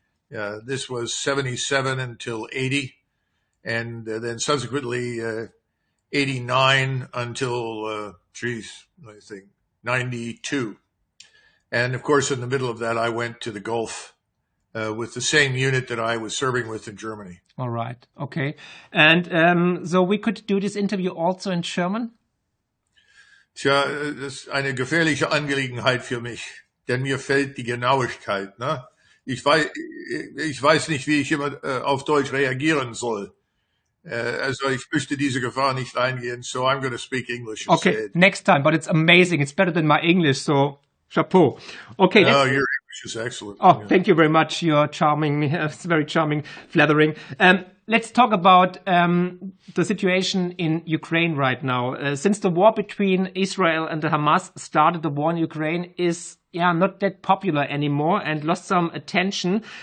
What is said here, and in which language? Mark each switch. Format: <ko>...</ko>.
<en>This was '77 until '80, and then subsequently '89 until I think '92. And of course, in the middle of that, I went to the Gulf with the same unit that I was serving with in Germany. All right. Okay. And so we could do this interview also in German?</en> <de>Tja, das ist eine gefährliche Angelegenheit für mich, denn mir fehlt die Genauigkeit. Ne? Ich weiß nicht, wie ich immer auf Deutsch reagieren soll. Also ich möchte diese Gefahr nicht eingehen,</de> <en>so I'm going to speak English instead. Okay, next time, but it's amazing. It's better than my English, so chapeau. Okay. No, your English is excellent. Oh, yeah. Thank you very much. You're charming. It's very charming, flattering. Let's talk about the situation in Ukraine right now. Since the war between Israel and the Hamas started, the war in Ukraine is not that popular anymore and lost some attention.</en>